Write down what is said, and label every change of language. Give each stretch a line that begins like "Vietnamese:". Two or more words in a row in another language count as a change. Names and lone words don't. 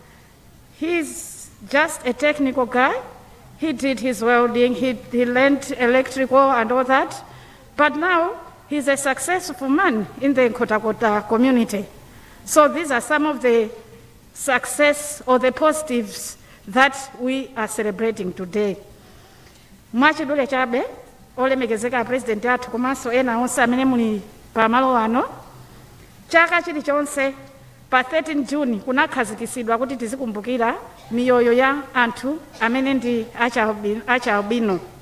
English: He's just a technical guy. He did his welding, he learned electrical and all that. But now, he's a successful man in the Nkhotakota community. So these are some of the success or the positives that we are celebrating today.
Nyanja: Mwachidule chabe, olemekezeka president athu komanso ena onse amene muli pamalo ano. Chaka chilichonse pa 13 June kunakhazikisidwa kuti tizikumbukira miyoyo ya anthu amene ndi achalbino.